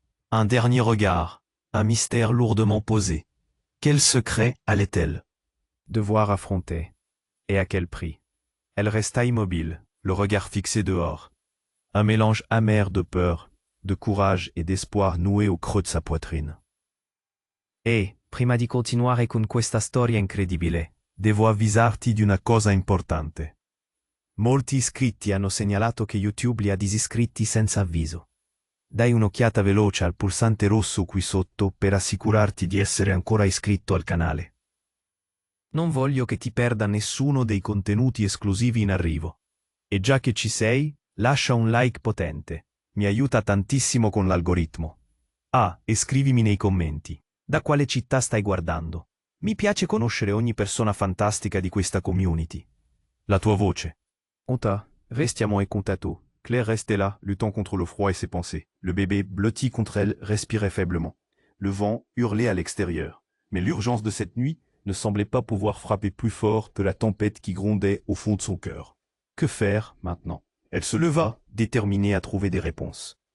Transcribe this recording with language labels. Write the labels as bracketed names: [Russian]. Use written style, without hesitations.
[French] Un dernier regard, un mystère lourdement posé. Quel secret allait-elle devoir affronter? Et à quel prix? Elle resta immobile, le regard fixé dehors. Un mélange amer de peur, de courage et d'espoir noué au creux de sa poitrine. [Italian] E, prima di continuare con questa storia incredibile, devo avvisarti di una cosa importante. Molti iscritti hanno segnalato che YouTube li ha disiscritti senza avviso. Dai un'occhiata veloce al pulsante rosso qui sotto per assicurarti di essere ancora iscritto al canale. Non voglio che ti perda nessuno dei contenuti esclusivi in arrivo. E già che ci sei, lascia un like potente. Mi aiuta tantissimo con l'algoritmo. Ah, e scrivimi nei commenti. Da quale città stai guardando? Mi piace conoscere ogni persona fantastica di questa community. La tua voce. Onta, restiamo e contato. [French] Claire restait là, luttant contre le froid et ses pensées. Le bébé, blotti contre elle, respirait faiblement. Le vent hurlait à l'extérieur. Mais l'urgence de cette nuit ne semblait pas pouvoir frapper plus fort que la tempête qui grondait au fond de son cœur. Que faire maintenant? Elle se leva, déterminée à trouver des réponses.